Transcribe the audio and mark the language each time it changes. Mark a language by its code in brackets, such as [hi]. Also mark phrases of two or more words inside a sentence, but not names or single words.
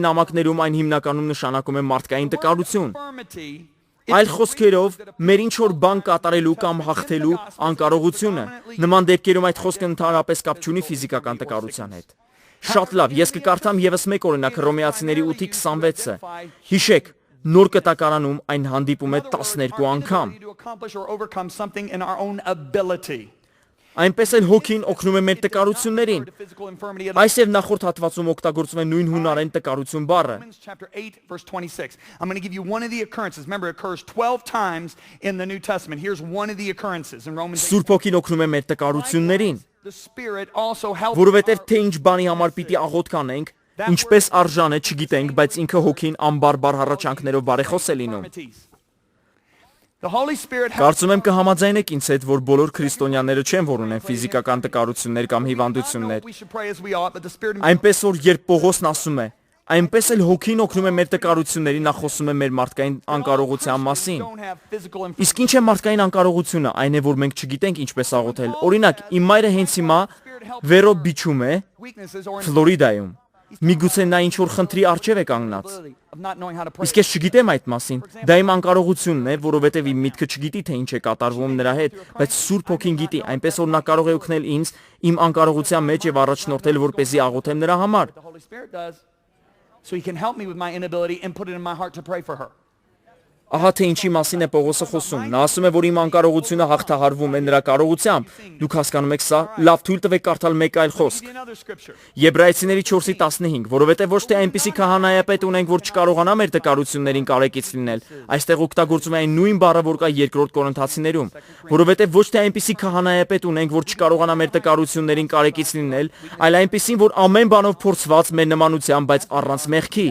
[hy] նամակներում այն հիմնականում նշանակում է մարդկային տկարություն։ Այլ խոսքերով, մեր ինչ-որ բան կատարելու կամ հաղթելու անկարողությունը։ Նման դեպքերում այդ խոսքը ընդհանրապես կապ չունի ֆիզիկական տկարության հետ։ Շատ լավ, ես կկարդամ եւս մեկ օրինակ Հռոմեացիների 8:26-ը։ Հիշեք, նոր կտակարանում այն հանդիպում է 12 անգամ։ Այնպես էլ հոգին օգնում է մեր տկարություններին։ Այս եւ նախորդ հատվածում օգտագործվում է նույն հունարեն տկարություն բառը։ [en] I'm going to give you one of the occurrences. Remember, it occurs 12 times in the New Testament. Here's one of the occurrences in Romans 8. [hy] Սուրբ հոգին օգնում է մեր տկարություններին, [en] The Spirit also helps [hy] որովհետեւ թե ինչ բանի համար պիտի աղոթ կանենք, ինչպես արժան է չգիտենք, բայց ինքը հոգին անբարբար հառաչանքներով բարեխոս է լինում։ [en] The Holy Spirit helps. [hy] Կարծում եմ կհամաձայնեք ինձ հետ, որ բոլոր քրիստոնյաները չեն, որ ունեն ֆիզիկական տկարություններ կամ հիվանդություններ։ [en] We should pray as we ought, but the Spirit [hy] Այնպես որ երբ Պողոսն ասում է, այնպես էլ հոգին օգնում է մեր տկարությունների, նա խոսում է մեր մարդկային անկարողության մասին։ [en] don't have physical [hy] Իսկ ինչ է մարդկային անկարողությունը, այն է, որ մենք չգիտենք ինչպես աղոթել։ Օրինակ, իմ մայրը հենց հիմա Վերո բիչում է [en] weaknesses or [hy] Ֆլորիդայում։ Միգուցե նա ինչ-որ խնդրի առջև է կանգնած։ [en] of not knowing how to pray. [hy] Իսկ ես չգիտեմ այդ մասին։ Դա իմ անկարողությունն է, որովհետև իմ միտքը չգիտի, թե ինչ է կատարվում նրա հետ, բայց Սուրբ Հոգին գիտի, այնպես որ նա կարող է օգնել ինձ իմ անկարողության մեջ եւ առաջնորդել, որպեսզի աղոթեմ նրա համար։ [en] The Holy Spirit does. So he can help me with my inability and put it in my heart to pray for her. [hy] Ահա թե ինչի մասին է Պողոսը խոսում։ Նա ասում է, որ իմ անկարողությունը հաղթահարվում է նրա կարողությամբ։ Դուք հասկանում եք սա։ Լավ, թույլ տվեք կարդալ մեկ այլ խոսք։ [en] Another scripture. [hy] Եբրայեցիների 4:15, որովհետև ոչ թե այնպիսի քահանայապետ ունենք, որ չկարողանա մեր տկարություններին կարեկից լինել։ Այստեղ օգտագործում է այն նույն բառը, որ կա 2 Կորինթացիներում, որովհետև ոչ թե այնպիսի քահանայապետ ունենք, որ չկարողանա մեր տկարություններին կարեկից լինել, այլ այնպիսին, որ ամեն բանով փորձված մեր նմանությամբ, բայց առանց մեղքի։